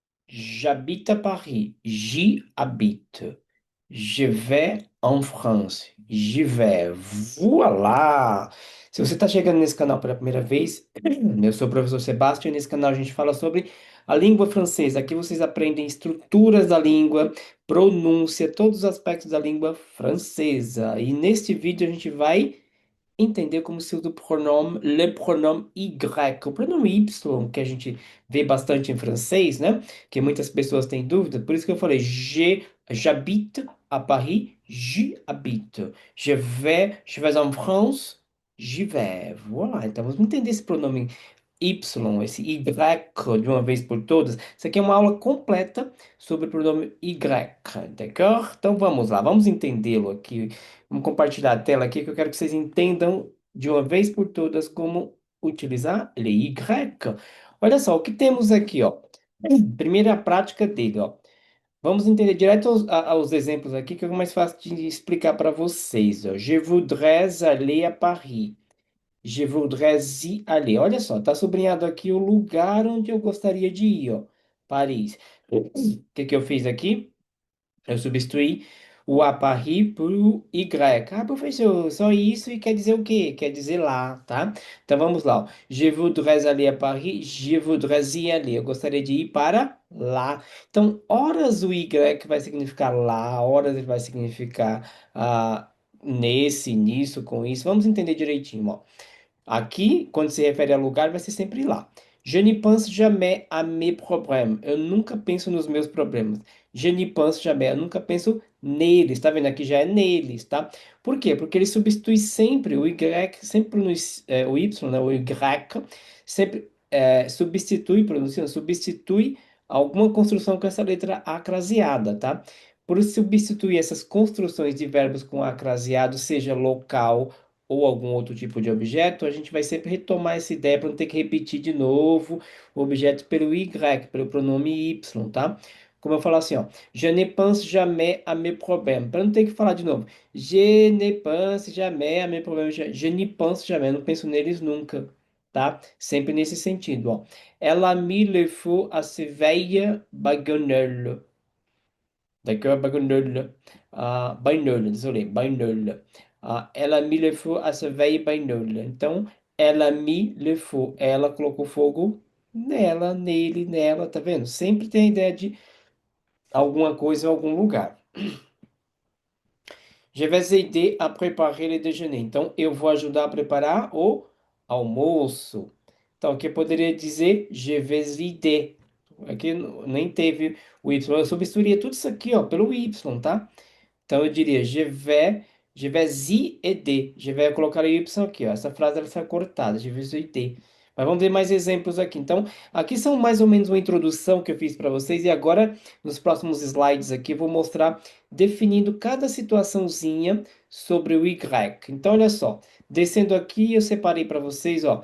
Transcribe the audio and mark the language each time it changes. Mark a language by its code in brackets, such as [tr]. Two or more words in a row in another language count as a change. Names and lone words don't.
[fr] J'habite à Paris. J'y habite. Je vais en France. J'y vais. Voilà! [pt] Se você está chegando nesse canal pela primeira vez, eu sou o professor Sebastião e nesse canal a gente fala sobre a língua francesa. Aqui vocês aprendem estruturas da língua, pronúncia, todos os aspectos da língua francesa. E neste vídeo a gente vai entender como se usa o pronome, [fr] le pronome Y, [pt] o pronome Y, que a gente vê bastante em francês, né? Que muitas pessoas têm dúvida. Por isso que eu falei, [fr] j'habite à Paris, j'y habite. Je vais en France, j'y vais. Voilà. [pt] Então vamos entender esse pronome Y, esse Y de uma vez por todas. Isso aqui é uma aula completa sobre o pronome Y, d'accord? Então vamos lá, vamos entendê-lo aqui. Vamos compartilhar a tela aqui que eu quero que vocês entendam de uma vez por todas como utilizar ele Y. Olha só, o que temos aqui, ó. Primeira prática dele, ó. Vamos entender direto aos exemplos aqui que é mais fácil de explicar para vocês, ó. [fr] Je voudrais aller à Paris. Je voudrais y aller. [pt] Olha só, tá sublinhado aqui o lugar onde eu gostaria de ir, ó. Paris. O que eu fiz aqui? Eu substituí o [fr] à Paris [pt] por o Y. Ah, professor, só isso e quer dizer o quê? Quer dizer lá, tá? Então vamos lá, ó. [fr] Je voudrais aller à Paris. Je voudrais y aller. [pt] Eu gostaria de ir para lá. Então, horas o Y vai significar lá, horas ele vai significar nesse, nisso, com isso. Vamos entender direitinho, ó. Aqui, quando se refere a lugar, vai ser sempre lá. [fr] Je ne pense jamais à mes problèmes. [pt] Eu nunca penso nos meus problemas. [fr] Je ne pense jamais. [pt] Eu nunca penso neles. Tá vendo? Aqui já é neles, tá? Por quê? Porque ele substitui sempre o Y, sempre no, o Y, né? O Y, sempre substitui, pronuncia, substitui alguma construção com essa letra acraseada, tá? Por substituir essas construções de verbos com acraseado, seja local ou algum outro tipo de objeto, a gente vai sempre retomar essa ideia para não ter que repetir de novo o objeto pelo Y, pelo pronome Y, tá? Como eu falo assim, ó, [fr] je ne pense jamais à mes problèmes, [pt] para não ter que falar de novo. [fr] Je ne pense jamais à mes problèmes, je n'y pense jamais, [pt] eu não penso neles nunca, tá? Sempre nesse sentido, ó. [fr] Elle a mis le feu à ses vieilles baguettes. D'accord, bagueule. Bagnole, désolé, bagnole. [pt] Ela me levou a essa velha bagnole. Então, ela me levou. Ela colocou fogo nela, nele, nela, tá vendo? Sempre tem a ideia de alguma coisa em algum lugar. Je vais aider à préparer le déjeuner. Então, eu vou ajudar a preparar o almoço. Então, aqui eu poderia dizer [fr] je vais aider. [pt] Aqui nem teve o Y. Eu substituiria tudo isso aqui, ó, pelo Y, tá? Então eu diria [fr] je vais y aider. Je vais [pt] colocar o Y aqui, ó. Essa frase ela está cortada, [fr] je vais y aider. [pt] Mas vamos ver mais exemplos aqui. Então, aqui são mais ou menos uma introdução que eu fiz para vocês e agora nos próximos slides aqui eu vou mostrar definindo cada situaçãozinha sobre o Y. Então, olha só, descendo aqui eu separei para vocês, ó.